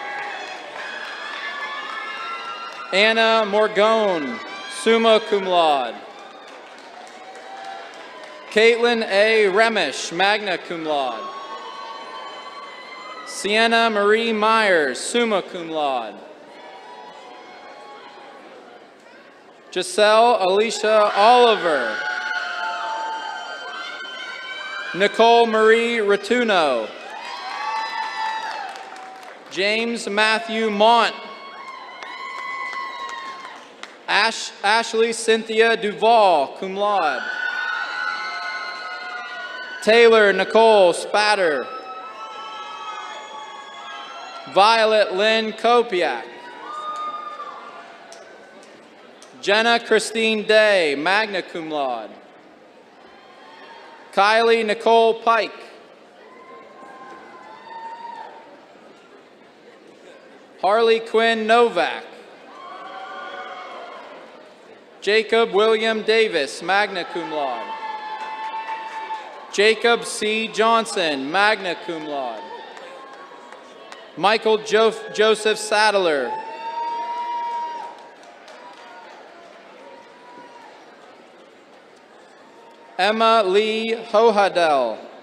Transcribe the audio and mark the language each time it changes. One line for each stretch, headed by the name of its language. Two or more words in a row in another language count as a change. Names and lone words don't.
English: Anna Morgone,
Latin: summa cum laude.
English: Caitlin A. Remish,
Latin: magna cum laude.
English: Sienna Marie Myers,
Latin: summa cum laude.
English: Giselle Alicia Oliver. Nicole Marie Ratuno. James Matthew Mont. Ashley Cynthia Duval,
Latin: cum laude.
English: Taylor Nicole Spatter. Violet Lynn Kopiak. Jenna Christine Day,
Latin: magna cum laude.
English: Kylie Nicole Pike. Harley Quinn Novak. Jacob William Davis,
Latin: magna cum laude.
English: Jacob C. Johnson,
Latin: magna cum laude.
English: Michael Joseph Sadler. Emma Lee Hohadel.